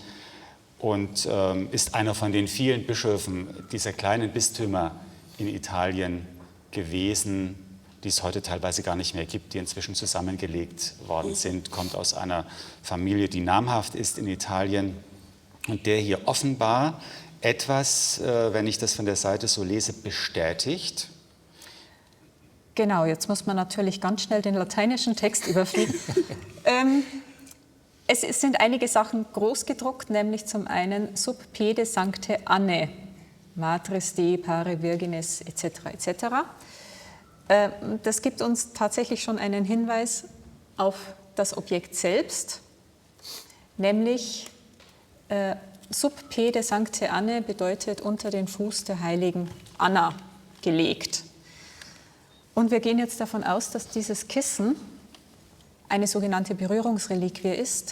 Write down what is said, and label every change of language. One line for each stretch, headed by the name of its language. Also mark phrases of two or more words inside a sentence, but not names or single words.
German: Und ist einer von den vielen Bischöfen dieser kleinen Bistümer in Italien gewesen, die es heute teilweise gar nicht mehr gibt, die inzwischen zusammengelegt worden sind, kommt aus einer Familie, die namhaft ist in Italien und der hier offenbar etwas, wenn ich das von der Seite so lese, bestätigt. Genau, jetzt muss man natürlich ganz schnell den lateinischen Text überfliegen. Es sind einige Sachen groß gedruckt, nämlich zum einen
Latin: Sub pede Sancte Annae, Matris Dei Pare Virgines etc. etc.
German: Das gibt uns tatsächlich schon einen Hinweis auf das Objekt selbst, nämlich
Latin: Sub pede Sancte Annae
German: bedeutet unter den Fuß der heiligen Anna gelegt. Und wir gehen jetzt davon aus, dass dieses Kissen eine sogenannte Berührungsreliquie ist.